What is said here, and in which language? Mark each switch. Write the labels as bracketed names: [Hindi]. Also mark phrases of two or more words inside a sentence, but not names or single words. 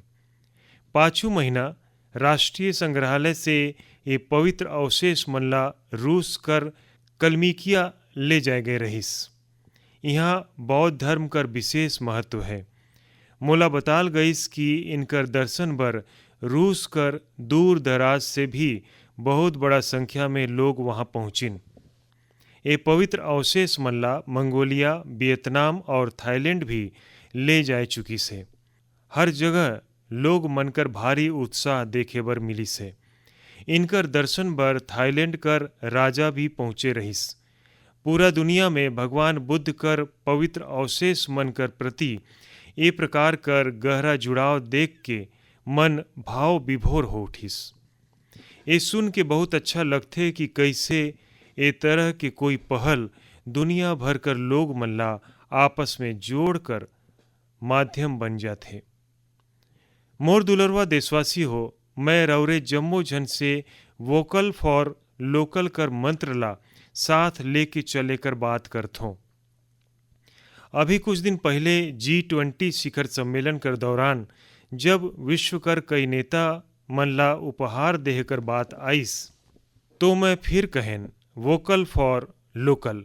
[Chhattisgarhi] पाँचों महीना राष्ट्रीय संग्रहालय से ये पवित्र अवशेष मन ला रूस कर कलमिकिया ले जाए गए रहिस। यहाँ बौद्ध धर्म कर विशेष महत्व है। मोला बताल गईस कि इनकर दर्शन बर रूस कर दूर दराज से भी बहुत बड़ा संख्या में लोग वहाँ पहुँचिन। ये पवित्र अवशेष मन ला मंगोलिया, वियतनाम और थाईलैंड भी ले जाए चुकी से। हर जगह लोग मनकर भारी उत्साह देखे बर मिली से। इनकर दर्शन बर थाईलैंड कर राजा भी पहुँचे रहिस। पूरा दुनिया में भगवान बुद्ध कर पवित्र अवशेष मन कर प्रति ए प्रकार कर गहरा जुड़ाव देख के मन भाव विभोर हो उठिस। ये सुन के बहुत अच्छा लगथे कि कैसे ए तरह के कोई पहल दुनिया भर कर लोग मन ला आपस में जोड़ कर माध्यम बन जाथे। मोर दुलरवा देशवासी हो, मैं रौरे जम्मो जन से [English] vocal for local [Chhattisgarhi] कर मंत्र ला साथ लेके चले कर बात करथों। अभी कुछ दिन पहले G20 शिखर सम्मेलन कर दौरान जब विश्व कर कई नेता मन ला उपहार देह कर बात आईस तो मैं फिर कहन [English] vocal for local.